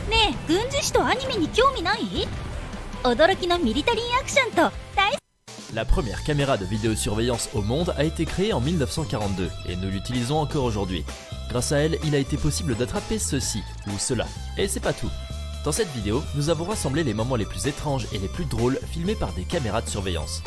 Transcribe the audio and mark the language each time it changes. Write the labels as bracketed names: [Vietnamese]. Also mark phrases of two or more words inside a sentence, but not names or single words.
[Japanese] ね、 軍事史とアニメに興味ない？驚きのミリタリーアクションと大 [French] La première caméra de vidéosurveillance au monde a été créée en 1942 et nous l'utilisons encore aujourd'hui. Grâce à elle, il a été possible d'attraper ceci ou cela. Et c'est pas tout. Dans cette vidéo, nous avons rassemblé les moments les plus étranges et les plus drôles filmés par des caméras de surveillance.